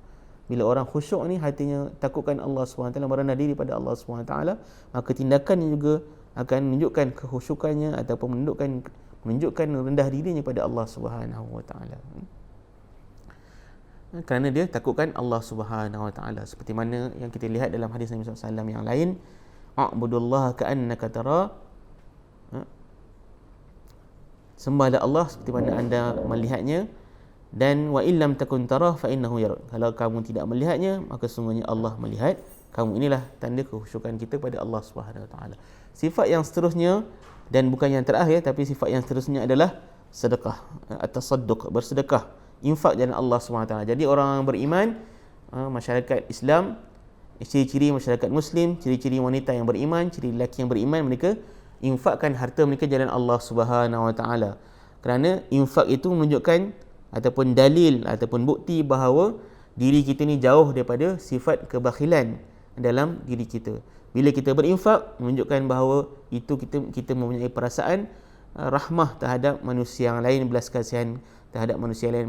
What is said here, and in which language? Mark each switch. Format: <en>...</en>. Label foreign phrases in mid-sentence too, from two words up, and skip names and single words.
<ms>Bila orang khusyuk ni hatinya takutkan Allah Subhanahu Wa Taala, merendah diri pada Allah Subhanahu Wa Taala, maka tindakannya juga akan menunjukkan kekhusyukannya ataupun menunjukkan rendah dirinya pada Allah Subhanahu Wa Taala. Kerana dia takutkan Allah Subhanahu Wa Taala, seperti mana yang kita lihat dalam hadis Nabi SAW yang lain,</ms> <ar>اعبد الله كأنك تراه,</ar> <ms>sembahlah Allah seperti mana anda melihatnya, dan</ms> <ar>وإن لم تكن تراه فإنه يراك.</ar> <ms>Kalau kamu tidak melihatnya, maka sungguhnya Allah melihat kamu. Inilah tanda kekhusyukan kita pada Allah Subhanahu Wa Taala. Sifat yang seterusnya, dan bukan yang terakhir, tapi sifat yang seterusnya adalah sedekah, at-tasadduq, bersedekah, infak jalan Allah Subhanahu Wa Taala. Jadi orang beriman, masyarakat Islam, ciri-ciri masyarakat Muslim, ciri-ciri wanita yang beriman, ciri lelaki yang beriman, mereka infakkan harta mereka jalan Allah Subhanahu Wa Taala. Kerana infak itu menunjukkan ataupun dalil ataupun bukti bahawa diri kita ni jauh daripada sifat kebakhilan dalam diri kita. Bila kita berinfak, menunjukkan bahawa itu kita mempunyai perasaan rahmah terhadap manusia yang lain, belas kasihan terhadap manusia lain.</ms>